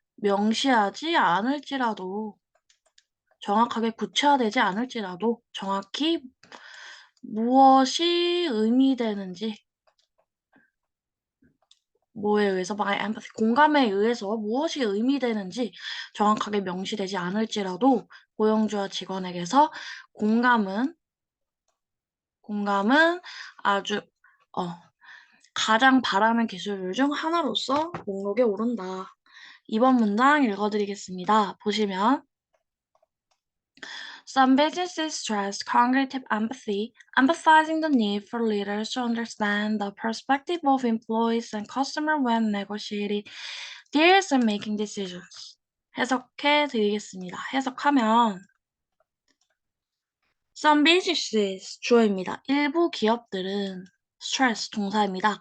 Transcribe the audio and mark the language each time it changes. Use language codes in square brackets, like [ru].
[ko] 명시하지 않을지라도 정확하게 구체화되지 않을지라도 정확히 무엇이 의미되는지 뭐에 의해서 by empathy, 공감에 의해서 무엇이 의미되는지 정확하게 명시되지 않을지라도 고용주와 직원에게서 공감은 아주 가장 바라는 기술 중 하나로서 목록에 오른다. 이번 문장 읽어드리겠습니다. 보시면 [en] Some businesses stress cognitive empathy, emphasizing the need for leaders to understand the perspective of employees and customers when negotiating deals and making decisions. [ko] 해석해 드리겠습니다. 해석하면 Some businesses 주어입니다. 일부 기업들은 stress 동사입니다.